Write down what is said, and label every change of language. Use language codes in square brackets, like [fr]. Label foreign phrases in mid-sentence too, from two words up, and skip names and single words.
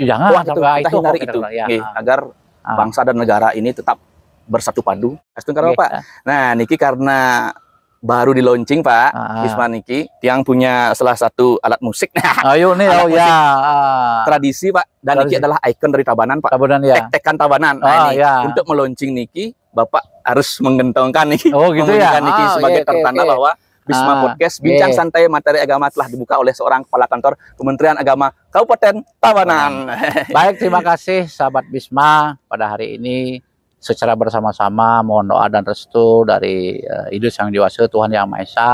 [id] Kita hindari itu, agar bangsa dan negara ini tetap bersatu padu. Pak. Nah, Niki karena baru di launching, Pak, Bisma Niki yang punya salah satu alat musik. Ayo nih, tradisi, Pak, dan Niki adalah ikon dari Tabanan, Pak. Tek-tekan Tabanan. Untuk meluncing Niki, Bapak harus menggentongkan nih, Niki sebagai pertanda bahwa Bisma Podcast Bincang Santai Materi Agama telah dibuka oleh seorang kepala kantor Kementerian Agama Kabupaten Tabanan. Baik, terima kasih sahabat Bisma. Pada hari ini secara bersama-sama mohon doa dan restu dari Idul Sang Dewasa Tuhan Yang Maha Esa.